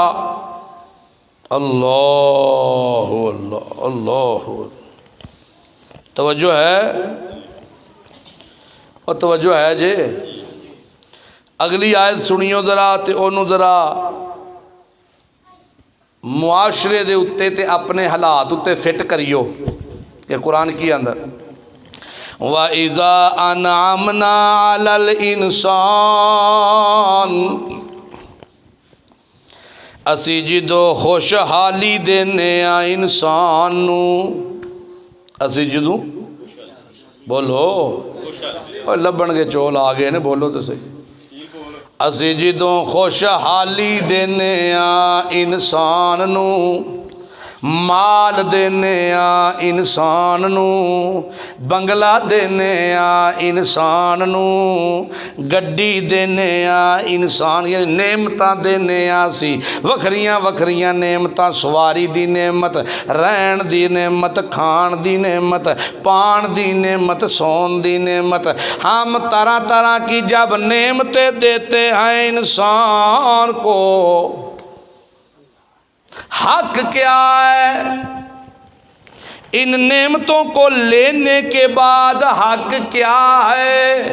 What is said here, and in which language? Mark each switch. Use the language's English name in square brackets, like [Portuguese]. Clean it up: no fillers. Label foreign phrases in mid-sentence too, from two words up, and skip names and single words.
[Punjabi] اللہ اللہ اللہ، توجہ ہے اور توجہ ہے جے، اگلی آیت سنیو ذرا تے انہوں ذرا معاشرے دے اتے تے اپنے حالات اتے فٹ کریو کہ قرآن کی اندر [Arabic] وَإِذَا أَنْعَمْنَا عَلَى الْإِنسَانِ، [Punjabi] اسی جدو خوشحالی دینے آ انسان نو، اسی جدو بولو اور لبن کے چول آگئے نے، بولو تو صحیح، اسی جدو خوشحالی دینے آ انسان نو، مال دینے آ انسان نو، بنگلہ دینے آ انسان نو، گڈی دینے آ انسان، یعنی نعمتاں دینے آ سی وکھریاں وکھریاں نعمتاں، سواری دی نعمت، رہن دی نعمت، کھان دی نعمت، پان دی نعمت، سون دی نعمت، [Urdu] ہم طرح طرح کی جب نعمتیں دیتے ہیں انسان کو، حق کیا ہے؟ ان نعمتوں کو لینے کے بعد حق کیا ہے؟